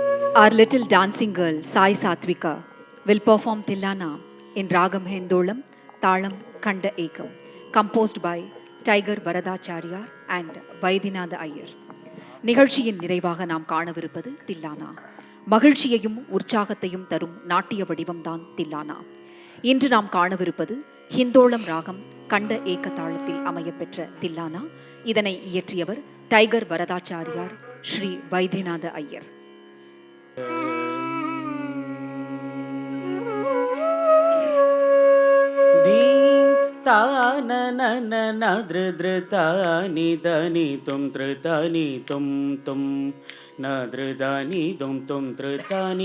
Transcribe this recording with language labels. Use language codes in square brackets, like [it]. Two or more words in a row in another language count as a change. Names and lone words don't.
[en] Our little dancing girl, Sai Satvika, will perform Tillana in Ragam Hendolam, Talam Kanda Ekam, composed by Tiger Baradacharya and Vaidinatha Iyer. [ta] நிகழ்ச்சியின் நிறைவாக நாம் காணவிருப்பது தில்லானா. மகிழ்ச்சியையும் உற்சாகத்தையும் தரும் நாட்டிய வடிவம்தான் தில்லானா. இன்று நாம் காணவிருப்பது ஹிந்தோளம் ராகம் கண்ட ஏக்க தாளத்தில் அமையப்பெற்ற தில்லானா. இதனை இயற்றியவர் டைகர் வரதாச்சாரியார், ஸ்ரீ வைத்தியநாத ஐயர். ृतानि दनि तुम धृतानि तुम तुम न धृतानि तुम तुम धृतानि